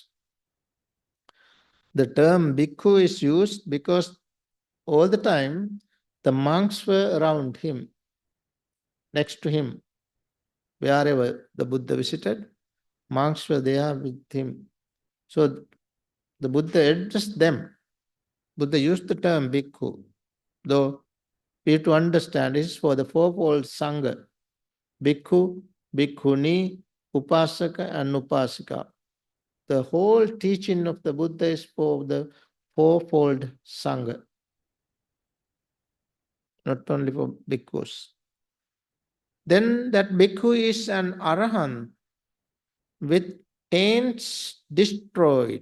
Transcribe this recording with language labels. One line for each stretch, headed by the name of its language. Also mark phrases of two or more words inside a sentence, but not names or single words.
English: The term bhikkhu is used because all the time the monks were around him, next to him. Wherever the Buddha visited, monks were there with him. So the Buddha addressed them. Buddha used the term bhikkhu, though we have to understand this is for the fourfold Sangha.
Pali: Bhikkhu, bhikkhuni, upasaka and upasika.
English: The whole teaching of the Buddha is for the fourfold Sangha, not only for bhikkhus. Then that bhikkhu is an arahant with taints destroyed.